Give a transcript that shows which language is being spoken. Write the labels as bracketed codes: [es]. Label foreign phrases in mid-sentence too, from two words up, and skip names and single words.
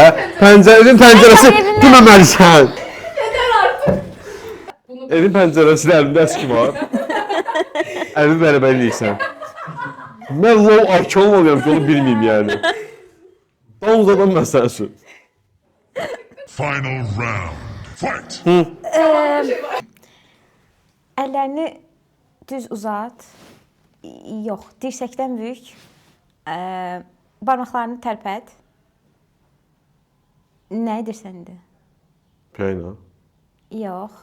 [az] Evin pəncərəsi deməməlisən. Yeter artıq. Evin pəncərəsində əlimdə əski var. Əlimi bərabərləyirsən. Mən lol arki olmalıyam ki, onu bilməyim yəni. Tam uzadan məsələsi. [en] Final round. Fight! [az] Əllərini düz uzat. Yox, dirsəkdən böyük. Barmaqlarını tərpət. Nə edirsən indi? Piyayla. Yox.